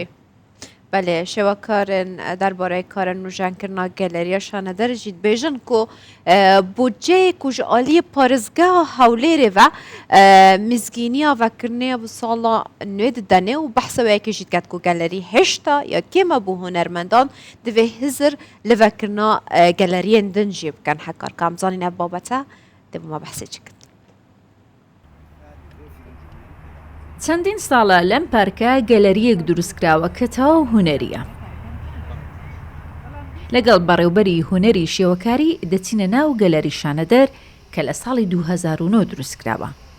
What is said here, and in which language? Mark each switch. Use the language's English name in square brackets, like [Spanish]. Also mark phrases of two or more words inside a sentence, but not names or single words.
[Kurdish] بله شێوەکارن دەربارەی کارە نوژانکردنا گەلەریە شانەدەر جیت بێژن کو بودجەیەک و عالی پارێزگا هەولێرێ و میزگینیا وەکردنەیە بۆ ساڵا نوێ دەنێ و بەحسەوەیەکی جیت کات کو گەلەری هێشتا یا کێمە بۆ هونەرمەندان divê hizir li vekirina geleriyên din jê bikin hekar kam zanîne babete dê bûma behsê çikin [Central Kurdish] چەندین ساڵە لەم پارکە گەلەریەک دروستکراوە کە تەواو هونەریە لەگەڵ بەڕێوبەری هونەری شێوەکاری دەچینە ناو گەلەری شانەدەر کە لە ساڵی 2009 دروستکراوە